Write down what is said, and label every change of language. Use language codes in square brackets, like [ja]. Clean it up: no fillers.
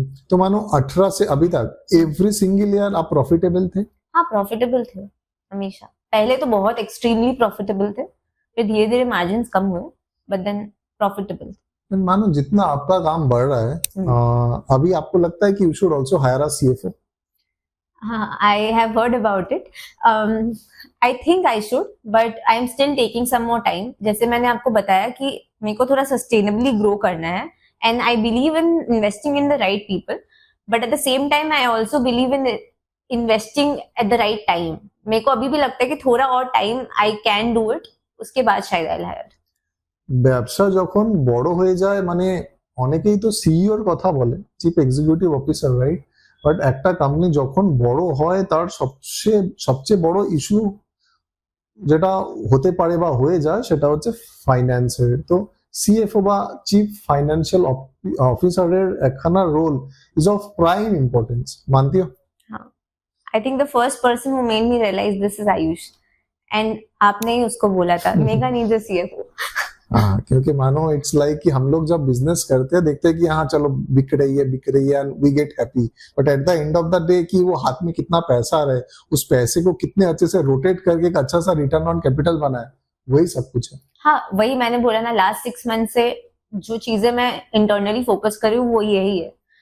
[hi] तो मानो 18 से अभी तक एवरी सिंगल ईयर आप प्रॉफिटेबल थे? हाँ, प्रॉफिटेबल थे हमेशा. पहले तो बहुत एक्सट्रीमली प्रॉफिटेबल थे, फिर धीरे धीरे मार्जिन कम हुए, बट देन प्रॉफिटेबल. मानो जितना आपका काम बढ़ रहा है अभी आपको लगता है कि [en] You should also hire a CFO? हाँ, I have heard about it. I think I should, but I am still taking some more time. [hi] जैसे मैंने आपको बताया कि मेरे को थोड़ा सस्टेनेबली ग्रो करना है, [en] and I believe in investing in the right people, but at the same time I also believe in investing at the right time. [hi] मेरे को अभी भी लगता है कि थोड़ा और time [en] I can do it, [hi] उसके बाद शायद [en] I'll hire. [bn] ব্যবসা যখন বড় হয়ে যায় মানে অনেকেই তো সিইওর কথা বলে, chief executive officer, right? But একটা কোম্পানি যখন বড় হয় তার সবচেয়ে বড় ইস্যু যেটা হতে পারে বা হয়ে যায় সেটা হচ্ছে ফাইন্যান্সের. তো সিএফও বা চিফ ফাইন্যান্সিয়াল অফিসারের একখানা role [en] is of prime importance, [bn] মানতে हो? [en] हाँ, I think the first person who made me realize this is Ayush, and [hi] आपने ही उसको बोला था, [en] Mega need the CFO. [hi] हाँ, क्योंकि मानो इट्स लाइक कि हम लोग जब बिजनेस करते हैं देखते हैं कि हाँ चलो बिक रही है [en] and we get happy, [hi] but at the end of the day कि वो हाथ में कितना पैसा रहे, उस पैसे को कितने अच्छे से रोटेट करके एक अच्छा सा रिटर्न ऑन कैपिटल बनाए, वही सब कुछ है. हाँ, वही मैंने बोला ना, लास्ट 6 मंथ से जो चीजें मैं इंटरनली फोकस कर रही हूँ वो यही है.